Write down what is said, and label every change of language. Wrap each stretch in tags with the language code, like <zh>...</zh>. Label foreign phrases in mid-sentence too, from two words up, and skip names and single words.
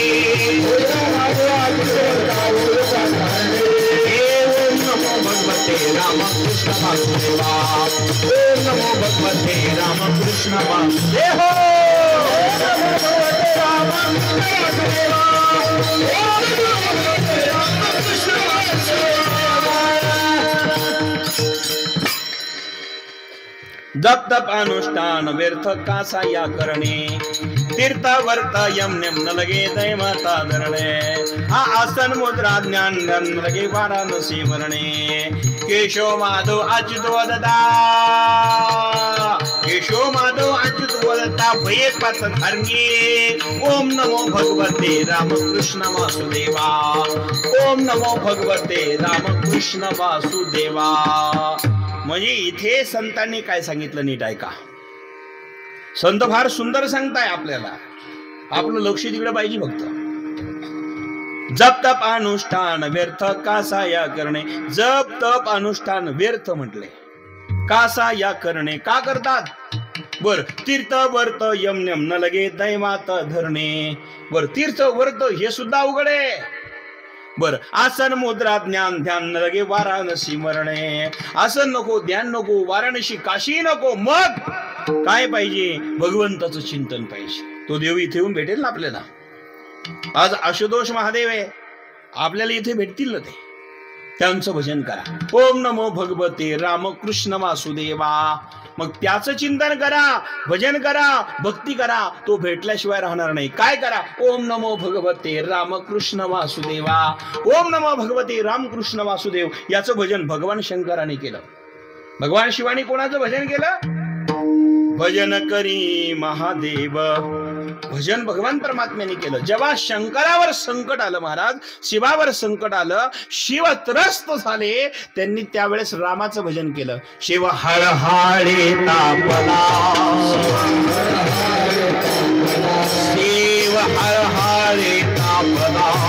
<sa>ओम नमो भगवते रामकृष्ण वासुदेवा, ओम नमो भगवते रामकृष्ण वासुदेवा, ओम नमो भगवते रामकृष्ण वासुदेवा, ओम नमो भगवते रामकृष्ण वासुदेवा.</sa> <mr>जप तप अनुष्ठान व्यर्थ कासा या करणे तीर्थ वर्त यम नेम न लगे दैवता धरणे हा आसन मुद्रा ज्ञान न लगे वाराणसी वरणे केशव माधव अच्युत वदता केशव माधव अच्युत वदता भये पाच धर्मी</mr> <sa>ओम नमो भगवते रामकृष्ण वासुदेवा ओम नमो भगवते रामकृष्ण वासुदेवा।</sa> <mr>म्हणजे इथे संतांनी काय सांगितलं नीट ऐका। संत फार सुंदर सांगताय आपल्याला, आपलं लक्ष तिकडे पाहिजे फक्त। जप तप अनुष्ठान व्यर्थ कासा या करणे, जप तप अनुष्ठान व्यर्थ म्हटले, कासा या करणे का करतात बर तीर्थ वर्त यम नियम न लगे दैवात धरणे बर तीर्थ वर्त हे सुद्धा अवघड आहे बर आसन मुद्रा ज्ञान ध्यान न लगे वाराणसी मरणे आसन नको ध्यान नको वाराणसी काशी नको मग काय पाहिजे भगवंताचं चिंतन पाहिजे। तो देव इथे येऊन भेटेल ना आपल्याला। आज आशुतोष महादेव आहे आपल्याला इथे भेटतील ना ते, त्यांचं भजन करा।</mr> <sa>ओम नमो भगवते रामकृष्ण वासुदेवा,</sa> <mr>मग त्याचं चिंतन करा भजन करा भक्ती करा, तो भेटल्याशिवाय राहणार नाही। काय करा</mr> <sa>ओम नमो भगवते रामकृष्ण वासुदेवा, ओम नमो भगवते रामकृष्ण वासुदेव</sa> <mr>याचं भजन भगवान शंकराने केलं। भगवान शिवानी कोणाचं भजन केलं? भजन करी महादेव, भजन भगवान परमात्म्याने केलं। जेव्हा शंकरावर संकट आलं महाराज, शिवावर संकट आलं, शिव त्रस्त झाले, त्यांनी त्यावेळेस रामाचं भजन केलं। शिव हळहळे तापला, शिव हळहळे तापला,</mr>